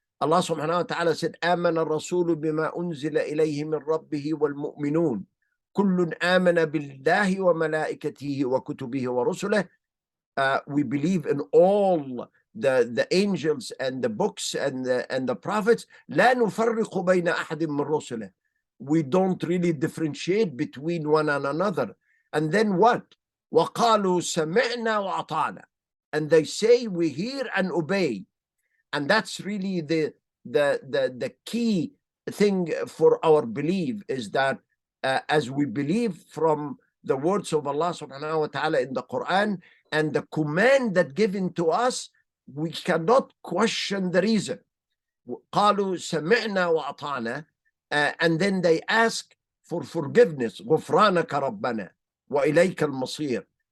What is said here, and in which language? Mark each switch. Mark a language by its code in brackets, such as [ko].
[en] Allah subhanahu wa ta'ala said, [ar] آمن الرسول بما أنزل إليه من ربه والمؤمنون كل آمن بالله وملائكته وكتبه ورسله. [en] We believe in all the angels and the books and the prophets. [ar] لا نفرق بين أحد من رسله. [en] We don't really differentiate between one and another. And then what? [ar] وقالوا سمعنا وأطعنا. [en] And they say we hear and obey. And that's really the key thing for our belief, is that as we believe from the words of Allah subhanahu wa ta'ala in the Quran and the command that given to us, we cannot question the reason. [ar] قالوا سمعنا وأطعنا. [en] And then they ask for forgiveness. [ar] غفرانك ربنا وإليك المصير.